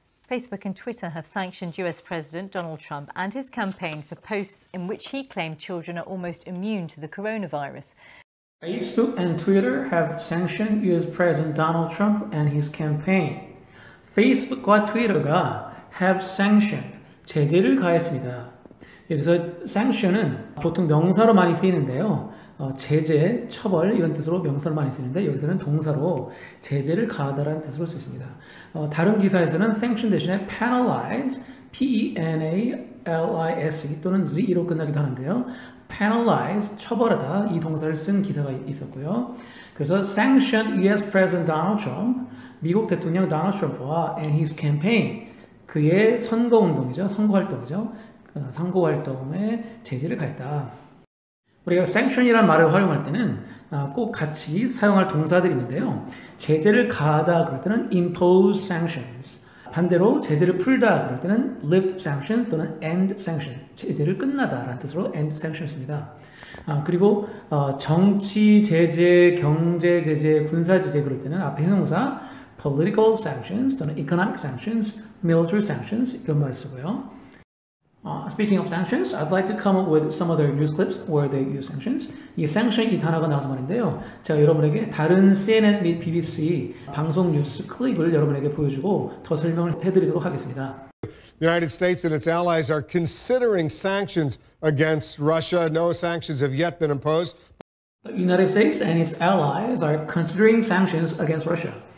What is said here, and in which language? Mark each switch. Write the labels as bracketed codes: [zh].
[en] Facebook and Twitter have sanctioned US President Donald Trump and his campaign for posts in which he claimed children are almost immune to the coronavirus. Facebook and Twitter have sanctioned US President Donald Trump and his campaign. [ko] Facebook과 Twitter가 [en] have sanctioned, [ko] 제재를 가했습니다. 여기서 sanction은 보통 명사로 많이 쓰이는데요. 제재, 처벌 이런 뜻으로 명사로 많이 쓰는데 여기서는 동사로 제재를 가하다라는 뜻으로 쓰습니다. 다른 기사에서는 sanction 대신에 penalise, P-E-N-A-L-I-S-E 또는 Z-로 끝나기도 하는데요. penalise, 처벌하다 이 동사를 쓴 기사가 있었고요. 그래서 [en] sanctioned US President Donald Trump, [ko] 미국 대통령 도널드 트럼프와 [en] and his campaign, [ko] 그의 선거운동이죠. 선거활동이죠. 선거활동에 제재를 가했다. 우리가 sanction이라는 말을 활용할 때는 꼭 같이 사용할 동사들이 있는데요. 제재를 가하다 그럴 때는 [en] impose sanctions. [ko] 반대로 제재를 풀다 그럴 때는 [en] lift sanctions [ko] 또는 [en] end sanction. [ko] 제재를 끝나다라는 뜻으로 [en] end sanctions [ko] 입니다. 그리고 정치 제재, 경제 제재, 군사 제재 그럴 때는 앞에 형용사 [en] political sanctions [ko] 또는 [en] economic sanctions, military sanctions [ko] 이런 말을 쓰고요. [en] Speaking of sanctions, I'd like to come up with some other news clips where they use sanctions. [ko] 이 sanction 이 단어가 나와서 말인데요. 제가 여러분에게 다른 CNN 및 BBC 방송 뉴스 클립을 여러분에게 보여주고 더 설명을 해드리도록 하겠습니다. [en] The United States and its allies are considering sanctions against Russia. No sanctions have yet been imposed. The United States and its allies are considering sanctions against Russia.